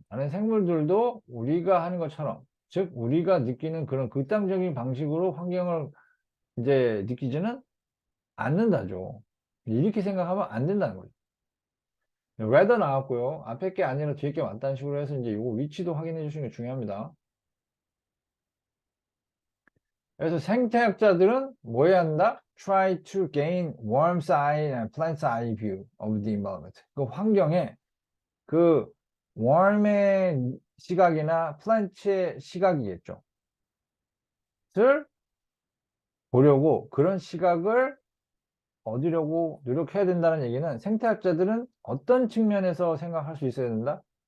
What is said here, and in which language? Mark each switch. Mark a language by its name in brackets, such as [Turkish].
[Korean] 다른 생물들도 우리가 하는 것처럼, 즉 우리가 느끼는 그런 극단적인 방식으로 환경을 이제 느끼지는 않는다죠. 이렇게 생각하면 안 된다는 거죠. rather 나왔고요. 앞에 게 아니라 뒤에 게 왔다는 식으로 해서 이제 요거 위치도 확인해 주시는 게 중요합니다. 그래서 생태학자들은 뭐 해야 한다? [English] Try to gain worm's eye and plant's eye view of the environment. [Korean] 그 환경에 그 worm의 시각이나 plant의 시각이겠죠. 를 보려고 그런 시각을 얻으려고 노력해야 된다는 얘기는 생태학자들은 어떤 측면에서 생각할 수 있어야 된다?